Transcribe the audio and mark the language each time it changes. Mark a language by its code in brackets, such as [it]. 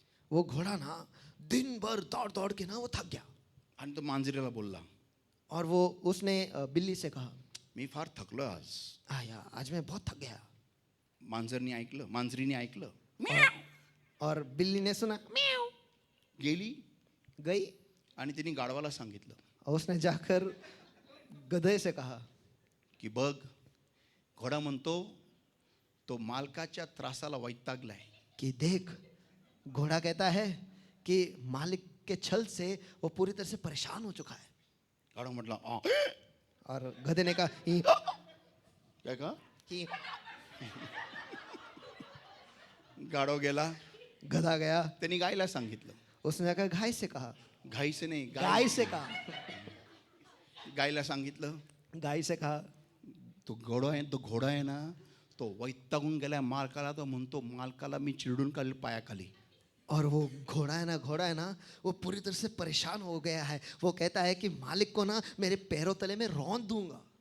[hi] वो घोड़ा ना दिन भर दौड़ दौड़ के ना वो थक गया। [mr] आणि तो मांजरीला बोलला, [hi] और वो उसने बिल्ली से कहा, [mr] मी फार थकलो आज. [hi] आया आज मैं बहुत थक गया। [mr] मांजरीने ऐकलं. [hi] और बिल्ली ने सुना, [mr] गेली [hi] गई [mr] आणि तिने गाढवाला सांगितलं [hi] और उसने जाकर गधे से कहा [mr] की बघ, घोडा म्हणतो तो मालकाच्या त्रासाला वैतागलाय. [hi] कि देख, घोड़ा कहता है कि मालिक के छल से वो पूरी तरह से परेशान हो चुका है। [mr] गाढवा म्हटला, [hi] और गधे ने कहा, [mr] काय का? "ही." गाढव गेला. [hi] गधा गया, [mr] त्यांनी गायला सांगितलं. [hi] उसने जाकर गाय से कहा, घाई से नाही, गाय से कहा, [mr] गायला सांगितलं [hi] गाय से कहा, [mr] तो घोडा आहे ना, तो वैतागून गेलाय मालकाला. तो म्हणतो मालकाला मी चिरडून काढली पायाखाली. [hi] और वो घोड़ा है ना, वो पूरी तरह से परेशान हो गया है. वो कहता है कि मालिक को ना मेरे पैरों तले में रौंद दूंगा.